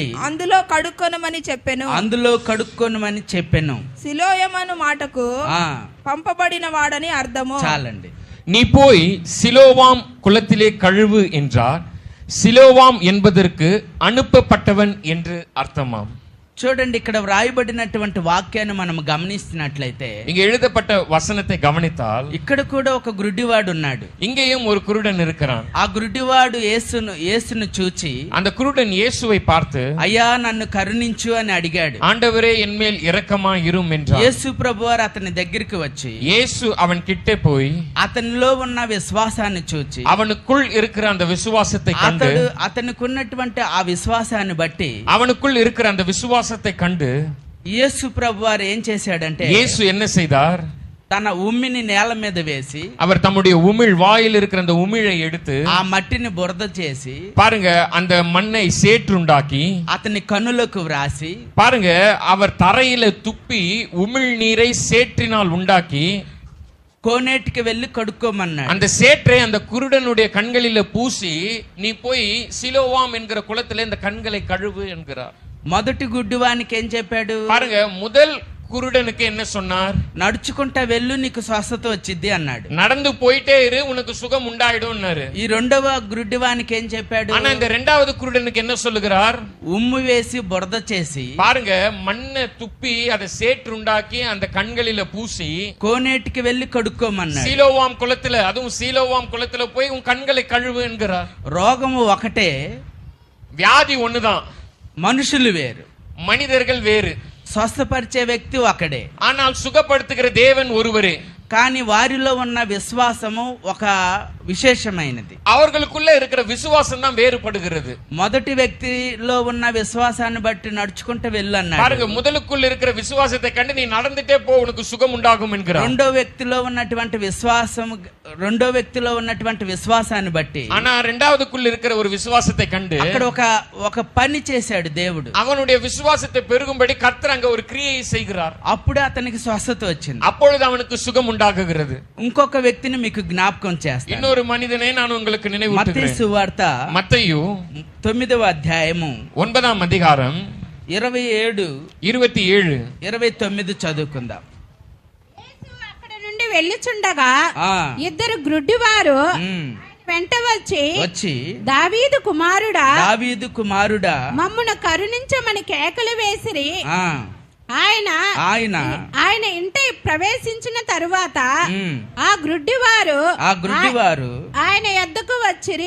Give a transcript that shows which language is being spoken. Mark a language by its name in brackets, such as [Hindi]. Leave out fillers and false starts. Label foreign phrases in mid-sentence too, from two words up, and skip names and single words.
[Telugu] అందులో కడుక్కొనమని చెప్పెను. అందులో కడుక్కొనమని చెప్పెను. సిలోయమను మాటకు పంపబడిన వాడని అర్థము. చాలండి. [Tamil] நீ போய் சிலோவாம் குளத்திலே கழுவு என்றார். சிலோவாம் என்பதற்கு அனுப்பப்பட்டவன் என்று அர்த்தமாம். [Telugu] చూడండి, ఇక్కడ వ్రాయబడినటువంటి వాక్యాన్ని మనం గమనిస్తున్నట్లయితే, [Tamil] இங்க எழுதப்பட்ட வசனத்தை கவனித்தால் [Telugu] ఇక్కడ కూడా ఒక గుడ్డివాడు ఉన్నాడు. [Tamil] இங்கேயும் ஒரு குருடன் இருக்கிறான். [Telugu] ఆ గుడ్డివాడు యేసును చూచి, [Tamil] அந்த குருடன் இயேசுவை பார்த்து, [Telugu] అయ్యా నన్ను కరుణించు అని అడిగాడు. [Tamil] ஆண்டவரே என்மேல் இரக்கமாய் இரும் என்றார். [Telugu] యేసు ప్రభువారు అతని దగ్గరికి వచ్చి, [Tamil] இயேசு அவன் கிட்டே போய் [Telugu] అతనిలో ఉన్న విశ్వాసాన్ని చూచి, [Tamil] அவனுக்குள் இருக்கிற அந்த விசுவாசத்தை கண்டு, [Telugu] అతనికి ఉన్నటువంటి ఆ విశ్వాసాన్ని బట్టి, [Tamil] அவனுக்குள் இருக்கிற அந்த விசுவாசத்தை கண்டு [Telugu] యేసు ప్రభువారు ఏం చేశాడంటే, [Tamil] இயேசு என்ன செய்தார்? [Telugu] తన ఉమ్మిని నేల మీద వేసి, [Tamil] அவர் தம்முடைய உமிழ் வாயில் இருக்கிற அந்த உமிழை எடுத்து [Telugu] ఆ మట్టిని బురద చేసి, [Tamil] பாருங்க அந்த மண்ணை சேற்றுண்டாக்கி [Telugu] అతని కన్నులకు వ్రాసి, [Tamil] பாருங்க அவர் தரையில துப்பி உமிழ் நீரை சேற்றினால் உண்டாக்கி [Telugu] కోనేటికి వెళ్ళి కడుక్కోమన్నాడు. [Tamil] அந்த சேற்றை அந்த குருடனுடைய கண்களில பூசி, நீ போய் சிலோவாம் என்கிற குளத்திலே இந்த கண்களை கழுவு என்கிறார். [Telugu] మొదటి గుడ్డివానికి ఏం చెప్పాడు? [Tamil] பாருங்க முதல் குருடனுக்கு என்ன சொன்னார்? [Telugu] నడుచుకుంటా వెళ్ళు, నీకు స్వస్థత వచ్చింది అన్నాడు. [Tamil] நடந்து போயிட்டே இரு, உனக்கு சுகம் உண்டாயிடும்னாரு. [Telugu] ఈ రెండవ గుడ్డివానికి ఏం చెప్పాడు? [Tamil] ஆனா இந்த இரண்டாவது குருடனுக்கு என்ன சொல்லுகிறார்? [Telugu] ఉమ్ము వేసి బురద చేసి, [Tamil] பாருங்க மண்ணை துப்பி அதை சேற்று உண்டாக்கி அந்த கண்களில பூசி [Telugu] కోనేటికి వెళ్ళి కడుక్కోమన్నాడు. [Tamil] சீலோவாம் குளத்துல, அதுவும் சீலோவாம் குளத்துல போய் உன் கண்களை கழுவு என்கிறார். [Telugu] రోగము ఒకటే, [Tamil] வியாதி ஒண்ணுதான், [Telugu] మనుషులు వేరు, [Tamil] மனிதர்கள் வேறு. [Telugu] స్వస్థపరిచే వ్యక్తి ఒకడే, [Tamil] ஆனால் சுகப்படுத்துகிற தேவன் ஒருவரே. [Telugu] కానీ వారిలో ఉన్న విశ్వాసము ఒక విశేషమైనది. [Tamil] அவர்களுக்குள்ள இருக்கிற விசுவாசம் தான் வேறுபடுகிறது. [Telugu] మొదటి వ్యక్తిలో ఉన్న విశ్వాసాన్ని బట్టి నడుచుకుంటూ వెళ్ళు అన్నాడు. [Tamil] பாருங்க முதலுக்குள்ள இருக்கிற விசுவாசத்தை கண்டு நீ நடந்துட்டே போ, உனக்கு சுகம் உண்டாகும் என்கிறார். [Telugu] రెండో వ్యక్తిలో ఉన్నటువంటి విశ్వాసాన్ని బట్టి, [Tamil] ஆனா இரண்டாவதுக்குள்ள இருக்கிற ஒரு விசுவாசத்தை கண்டு [Telugu] అక్కడ ఒక పని చేశాడు దేవుడు. [Tamil] அவனுடைய விசுவாசத்தை பெருகும்படி கர்த்தர் அங்க ஒரு கிரியையை செய்கிறார். [Telugu] అప్పుడే అతనికి స్వస్థత వచ్చింది. [Tamil] அப்பொழுது அவனுக்கு சுகம் உண்டாகுகிறது. [Telugu] ఇంకొక వ్యక్తిని మీకు జ్ఞాపకం చేస్తాను. [Tamil] இன்னொரு மனிதனை நான் உங்களுக்கு நினைவூட்டுகிறேன். [Telugu] మత్తయి సువార్త [Tamil] மத்தேயு [Telugu] 9వ అధ్యాయము [Tamil] 9ஆம் அதிகாரம் 27, 27, [Telugu] 29 చదువుకుందాం. యేసు అక్కడ నుండి వెళ్ళుచుండగా ఇద్దరు గ్రుడ్డివారు వెంట వచ్చి, దావీదు కుమారుడా మమ్మును కరుణించమని కేకలు వేసిరి. ఆయన ఇంటి ప్రవేశించిన తరువాత ఆ గ్రుడ్డివారు ఆయన యొద్దకు వచ్చిరి.